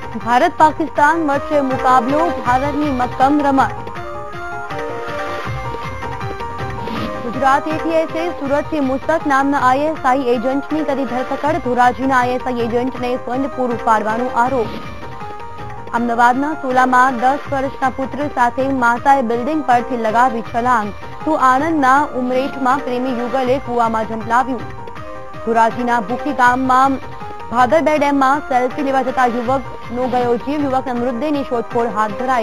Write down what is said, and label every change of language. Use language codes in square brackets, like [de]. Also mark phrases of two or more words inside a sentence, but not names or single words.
[gu] ભારત પાકિસ્તાન વચ્ચે મુકાબલો, ભારતની મક્કમ રમત। ગુજરાત એટીએસે સુરત મુસ્તક નામના આઈએસઆઈ એજન્ટની કરી ધરપકડ, ધોરાજીના આઈએસઆઈ એજન્ટને ફંડ પૂરું पाडવાનો आरोप। અમદાવાદના સોલામાં 10 વર્ષના પુત્ર સાથે માતાએ બિલ્ડિંગ પરથી લગાવી છલાંગ, તો આણંદના ઉમરેઠમાં પ્રેમી યુગલે કૂવામાં ઝંપલાવ્યું। ધોરાજીના ભૂખી ગામમાં ભાદર બે ડેમમાં સેલ્ફી લેવા જતા યુવકનો ગયો જીવ, યુવકના મૃતદેહની શોધખોળ હાથ ધરાઈ।